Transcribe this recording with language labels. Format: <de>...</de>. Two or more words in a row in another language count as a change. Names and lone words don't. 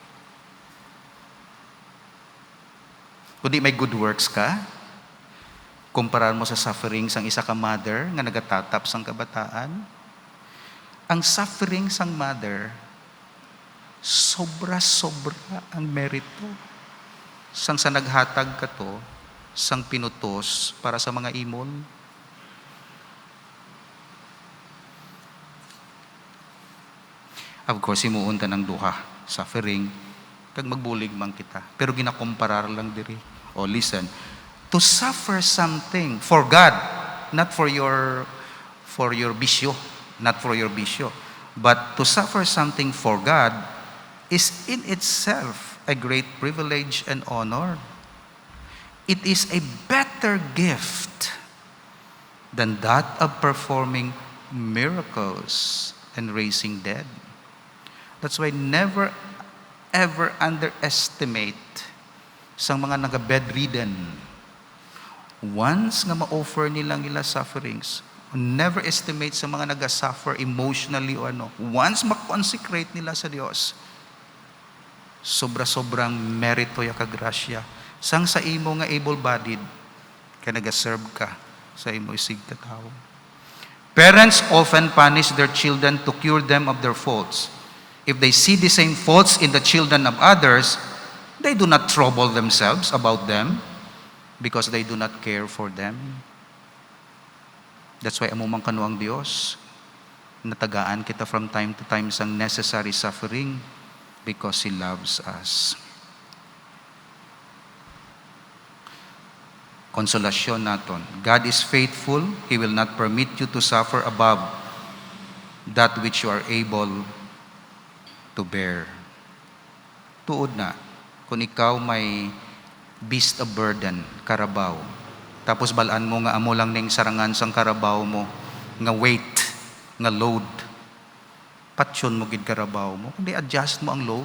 <hil>Kundi may</hil> <en>good works</en> <hil>ka, kumparar mo sa suffering sang isa ka mother nga nagatatap sang kabataan, ang suffering sang mother, sobra-sobra ang merito sang sa naghatag ka to, sang pinutos para sa mga imol.</hil> <en>Of course,</en> <hil>himuon ta ng duha, suffering, kag magbulig man kita. Pero ginakomparar lang diri.</hil> <en>Oh, listen. To suffer something for God, not for your bisyo, not for your bisyo, but to suffer something for God is in itself a great privilege and honor. It is a better gift than that of performing miracles and raising dead. That's why never ever underestimate</en> <hil>sa mga naga-bedridden. Once nga ma-offer nilang ila sufferings,</hil> <en>never estimate</en> <hil>sa mga naga-suffer emotionally o ano. Once ma-consecrate nila sa Dios, sobra-sobrang merito ya kagrasya. Sang sa imo nga able-bodied, ka naga-serve ka sa imo isig katao.</hil> <en>Parents often punish their children to cure them of their faults. If they see the same faults in the children of others, they do not trouble themselves about them because they do not care for them. That's why</en> <hil>amo man kanu ang Dios, natagaan kita</hil> <en>from time to time sa necessary suffering because He loves us.</en> <hil>Konsolasyon naton.</hil> <en>God is faithful. He will not permit you to suffer above that which you are able to bear.</en> <hil>Tuod na, kung ikaw may</hil> <en>beast of burden,</en> <hil>karabaw, tapos balaan mo nga amo lang ning sarangan sang karabaw mo, nga weight, nga load, patsyon mo gid karabaw mo, kundi adjust mo ang load.</hil>